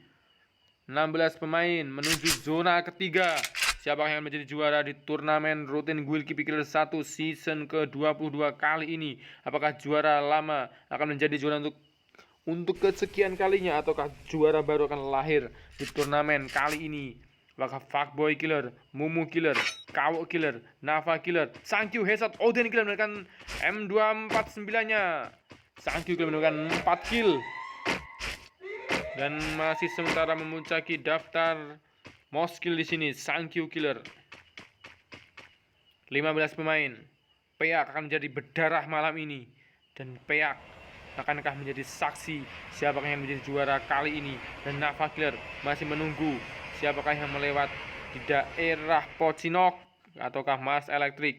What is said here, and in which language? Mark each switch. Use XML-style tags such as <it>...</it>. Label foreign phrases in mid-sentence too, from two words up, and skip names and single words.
<id>16 pemain menuju zona ketiga. Siapa yang menjadi juara di turnamen rutin Guild Keeper Killer 1 season ke-22 kali ini? Apakah juara lama akan menjadi juara untuk kesekian kalinya, ataukah juara baru akan lahir di turnamen kali ini? Apakah Fuckboy Killer, Mumu Killer, Kawo Killer, Nafa Killer, Sankyu Headshot, Odin Killer menekan M249-nya. Sankyu Killer menekan 4 kill. Dan masih sementara memuncaki daftar</id> <en>most kill</en> <id>di sini Sankyu Killer. 15 pemain. Peak akan menjadi berdarah malam ini, dan Peak akankah menjadi saksi siapakah yang menjadi juara kali ini. Dan Nafa Killer masih menunggu siapakah yang melewat di daerah Pocinok ataukah Mars Elektrik.</id>